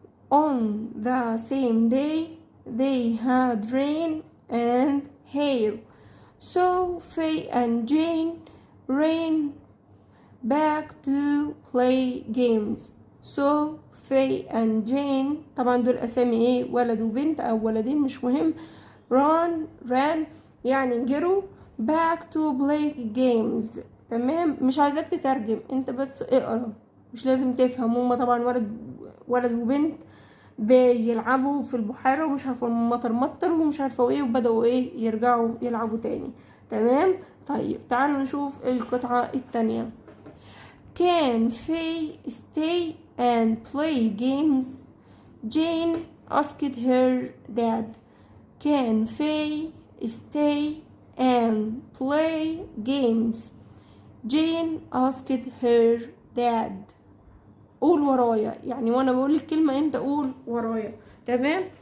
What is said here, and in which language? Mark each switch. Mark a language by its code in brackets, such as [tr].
[en] on the same day they had rain and hail. So Faye and Jane ran back to play games. so Faye and Jane، [ar] طبعا دول اسامي ولد وبنت او ولدين مش مهم. ran يعني جروا. [en] back to play games. [ar] تمام. مش عايزاك تترجم، انت بس اقرا، مش لازم تفهم. هما طبعا ولد وبنت بيلعبوا في البحيرة ومش عارفة مطر ومش عارفة ايه، وبدأوا يرجعوا يلعبوا تاني. تمام. طيب تعالوا نشوف القطعة التانية. [en] Can Faye stay and play games? Jane asked her dad. Can Faye stay and play games? Jane asked her dad. [ar] قول ورايا، يعني وانا بقول الكلمة انت قول ورايا. تمام.